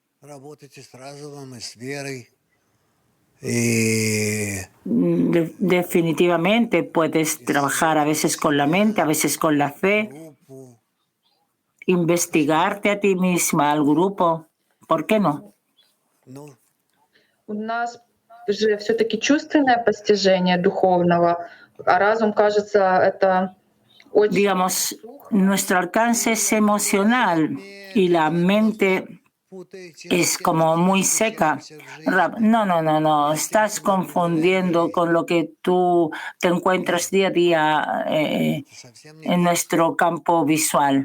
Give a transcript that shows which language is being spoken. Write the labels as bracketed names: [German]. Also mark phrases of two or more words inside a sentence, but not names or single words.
[Spanish] Definitivamente puedes trabajar a veces con la mente, a veces con la fe, investigarte a ti misma, al grupo. ¿Por qué no? [Russian] У нас же все-таки чувственное постижение духовного, а разум, кажется, это очень... [Spanish] Digamos, nuestro alcance es emocional y la mente es como muy seca. No. Estás confundiendo con lo que tú te encuentras día a día en nuestro campo visual.